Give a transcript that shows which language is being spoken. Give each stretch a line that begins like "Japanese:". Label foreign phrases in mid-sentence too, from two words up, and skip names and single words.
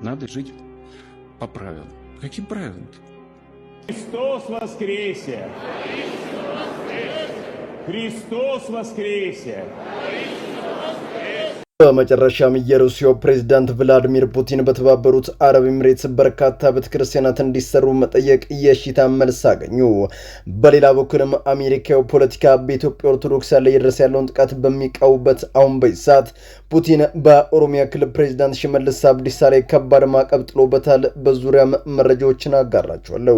Russian: Надо жить по правилам. Каким правилам-то? Христос воскресе! Христос воскресе!
Amharic: በመጨረሻም የሩሲያው ፕሬዝዳንት ቭላዲሚር ፑቲን በተባበሩት አረብ ኤምሬትስ በርካታ ቤተክርስቲያናት እንዲሰሩ መጠየቅ የሽታ መልስ አገኙ። በሌላ በኩልም አሜሪካው ፖለቲካ በኢትዮጵያ ኦርቶዶክስ ላይ እየደረሰ ያለውን ጥቃት በሚቃወሙበት አሁን በዚህ ሰዓት ፑቲን በኦሮሚያ ክልል ፕሬዝዳንት ሽመልስ አብዲሳ ላይ ከባድ ማዕቀብ ጥሎበታል። በዙሪያም መረጃዎችን አጋራቸዋለሁ።